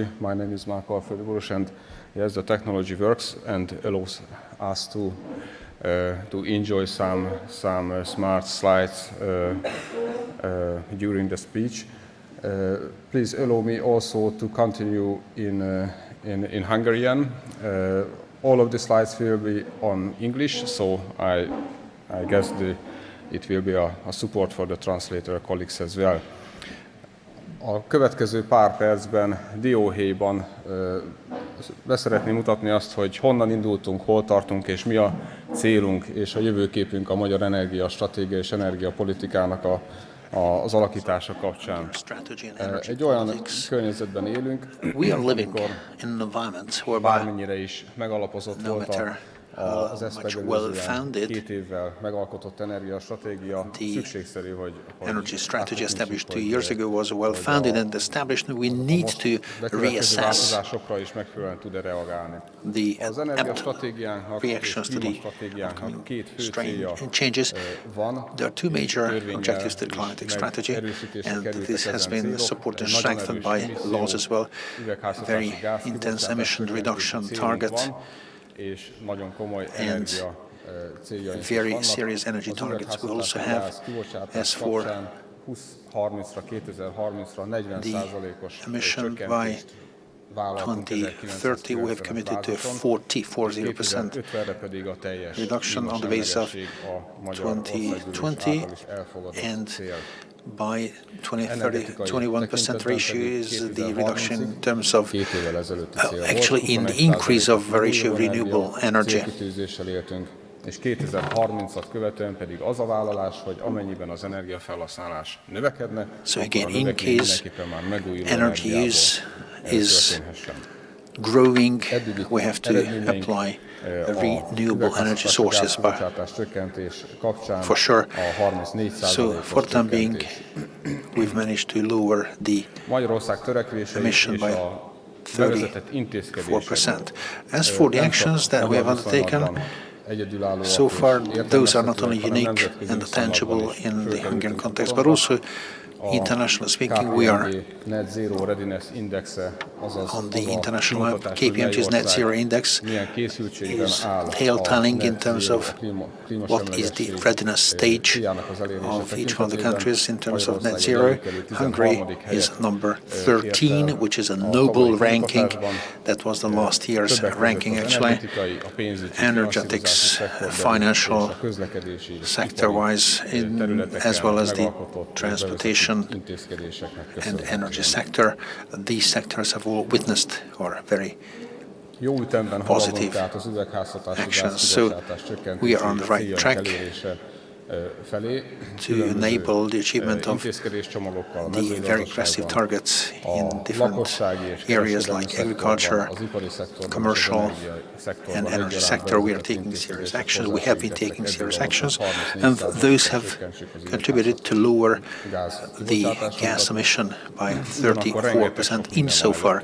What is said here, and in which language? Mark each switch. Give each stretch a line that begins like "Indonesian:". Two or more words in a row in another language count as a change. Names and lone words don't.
English: My name is Mark Alföldi Borús, and yes, the technology works and allows us to enjoy some smart slides during the speech. Please allow me also to continue in Hungarian. All of the slides will be on English, so I guess it will be a support for the translator colleagues as well.
Hungarian: A következő pár percben dióhéjban beszeretném mutatni azt, hogy honnan indultunk, hol tartunk, és mi a célunk és a jövőképünk a magyar energiastratégia és energiapolitikának az alakítása kapcsán. Egy olyan környezetben élünk, amikor bármennyire is megalapozott volt Az ezt
English: much
Hungarian: megelőzően
English: well-founded.
Hungarian: 2 évvel megalkotott energiastratégia szükségszerű, hogy
English: Energy strategy established 2 years ago was well-founded and established. We need to reassess
Hungarian: változásokra is megfelelően tud reagálni.
English: the
Hungarian: Az
English: apt
Hungarian: energiastratégiánknak és
English: reactions to the
Hungarian: klímastratégiánknak
English: upcoming
Hungarian: 2 fő célja
English: changes.
Hungarian: van.
English: There are 2 major
Hungarian: Törvényel
English: objectives to the
Hungarian: is
English: climatic strategy,
Hungarian: megerősítésre
English: and
Hungarian: kerültek
English: this has
Hungarian: ezen
English: been
Hungarian: célok.
English: supported and
Hungarian: Nagyon
English: strengthened
Hungarian: erős
English: by
Hungarian: emisszió,
English: laws as well.
Hungarian: üvegházhatási
English: Very
Hungarian: gáz
English: intense
Hungarian: kibocsátás
English: emission
Hungarian: csökkentési
English: reduction
Hungarian: célunk
English: targets
Hungarian: van, és nagyon komoly energia céljaink is
English: very
Hungarian: vannak.
English: serious energy
Hungarian: Az
English: targets we also
Hungarian: üvegházhatási
English: have.
Hungarian: gáz kibocsátás
English: As for
Hungarian: kapcsán 2030-ra, 2030-ra 40%-os
English: emission
Hungarian: csökkentést vállaltunk
English: 2030, we have committed to 40%
Hungarian: 2050-re pedig a teljes
English: reduction on the basis of
Hungarian: klímasemlegesség a magyar országgyűlés
English: 2020,
Hungarian: által is elfogadott
English: and
Hungarian: cél.
English: by 2030, 21% ratio is the reduction in terms of actually in the increase of ratio of renewable energy.
Hungarian: És 2030-at követően pedig az a vállalás, hogy amennyiben az energiafelhasználás növekedne,
English: So
Hungarian: akkor
English: again,
Hungarian: a
English: in
Hungarian: növekmény
English: case
Hungarian: mindenképpen már megújuló
English: energy
Hungarian: energiából
English: use is
Hungarian: történhessen.
English: growing,
Hungarian: Eddigi
English: we have to
Hungarian: eredményeink
English: apply
Hungarian: a
English: renewable energy sources by,
Hungarian: kibocsátás csökkentés kapcsán
English: for sure.
Hungarian: a 34%-os
English: So for the time being,
Hungarian: csökkentés.
English: we've managed to lower the
Hungarian: Magyarország törekvései
English: emission
Hungarian: és
English: by
Hungarian: a bevezetett intézkedések
English: 4%. As for the actions that we have undertaken, so far those are not only unique and tangible in the Hungarian context, but also internationally speaking, we are
Hungarian: Net Zero Readiness Indexe, azaz
English: on the
Hungarian: az a
English: international
Hungarian: kimutatás, hogy
English: KPMG's
Hungarian: mely
English: Net
Hungarian: ország
English: Zero Index
Hungarian: milyen készültségben
English: is
Hungarian: áll
English: tale-telling
Hungarian: a
English: in
Hungarian: net
English: terms
Hungarian: zero
English: of what is the readiness stage
Hungarian: céljának az elérése
English: of each one of the
Hungarian: tekintetében.
English: countries in terms of net
Hungarian: Magyarország
English: zero.
Hungarian: előkerült 13.
English: Hungary is
Hungarian: helyet
English: number
Hungarian: ért
English: 13,
Hungarian: el
English: which is a
Hungarian: a
English: noble
Hungarian: tavalyi
English: ranking.
Hungarian: kutatásban.
English: That was the last year's
Hungarian: Többek között
English: ranking
Hungarian: az
English: actually.
Hungarian: energetikai, a pénzügyi,
English: Energetics,
Hungarian: finanszírozási szektorban
English: financial
Hungarian: és a közlekedési,
English: sector-wise,
Hungarian: területeken
English: as well as the
Hungarian: megalkotott és
English: transportation
Hungarian: bevezetett intézkedéseknek
English: and
Hungarian: köszönhetően.
English: energy sector. These sectors have all witnessed or very
Hungarian: Jó ütemben haladunk
English: positive
Hungarian: tehát az üvegházhatási
English: actions. So
Hungarian: gázkibocsátás csökkentési
English: we are on the right
Hungarian: céljaink
English: track
Hungarian: elérése felé.
English: to enable the achievement of
Hungarian: intézkedéscsomagokkal a
English: the very aggressive targets in different areas like agriculture, commercial, and energy sector. We are taking serious actions. We have been taking serious actions, and those have contributed to lower the gas emission by 34% insofar.